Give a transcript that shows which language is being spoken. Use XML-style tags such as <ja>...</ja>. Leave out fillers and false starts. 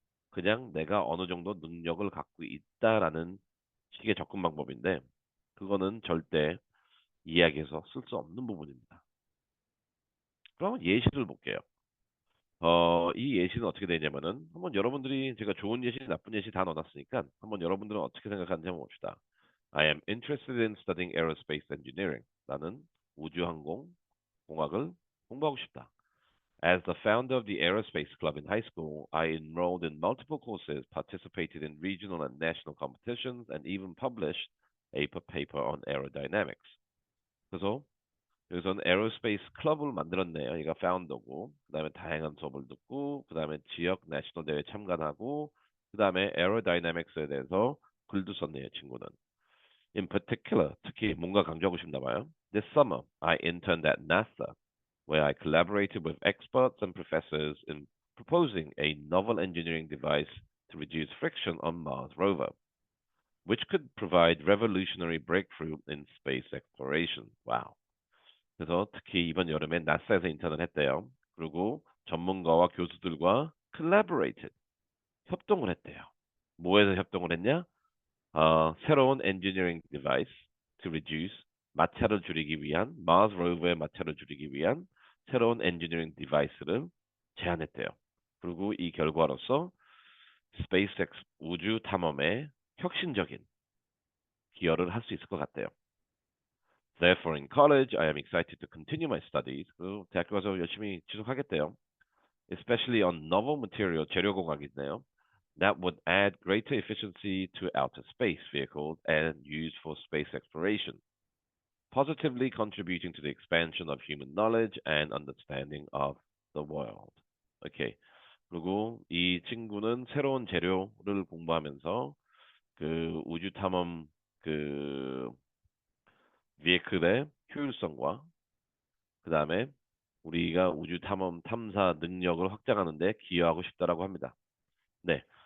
<ko>그냥 내가 어느 정도 능력을 갖고 있다라는 식의 접근 방법인데 그거는 절대 이야기에서 쓸 수 없는 부분입니다. 그러면 예시를 볼게요. 이 예시는 어떻게 되냐면은 한번 여러분들이 제가 좋은 예시, 나쁜 예시 다 넣어놨으니까 한번 여러분들은 어떻게 생각하는지 한번 봅시다.</ko> <en>I am interested in studying aerospace engineering.</en> <ko>나는 우주항공 공학을 공부하고 싶다.</ko> <en>As the founder of the aerospace club in high school, I enrolled in multiple courses, participated in regional and national competitions, and even published a paper on aerodynamics.</en> <ko>그래서 여기서는 에어로스페이스 클럽을 만들었네요. 얘가 파운더고, 그 다음에 다양한 수업을 듣고, 그 다음에 지역 내셔널 대회 참관하고, 그 다음에 에어로다이내믹스에 대해서 글도 썼네요, 친구는.</ko> <en>In particular,</en> <ko>특히 뭔가 강조하고 싶나 봐요.</ko> <en>This summer, I interned at NASA, where I collaborated with experts and professors in proposing a novel engineering device to reduce friction on Mars rover, which could provide revolutionary breakthrough in space exploration. Wow.</en> <ko>그래서 특히 이번 여름에 나사에서 인턴을 했대요. 그리고 전문가와 교수들과 collaborated, 협동을 했대요. 뭐에서 협동을 했냐? 새로운</ko> <en>engineering device to reduce,</en> <ko>마찰을 줄이기 위한, Mars rover의 마찰을 줄이기 위한 새로운 engineering device를 제안했대요. 그리고 이 결과로서 SpaceX 우주 탐험에 혁신적인 기여를 할 수 있을 것 같대요.</ko> <en>Therefore, in college, I am excited to continue my studies.</en> <ko>그 대학교 가서 열심히 지속하겠대요.</ko> <en>Especially on novel material,</en> <ko>재료공학인데요.</ko> <en>That would add greater efficiency to outer space vehicles and used for space exploration, positively contributing to the expansion of human knowledge and understanding of the world.</en> <ko>오케이. 그리고 이 친구는 새로운 재료를 공부하면서 그 우주 탐험 그 비에클의 효율성과 그 다음에 우리가 우주 탐험 탐사 능력을 확장하는데 기여하고 싶다라고 합니다. 네.</ko>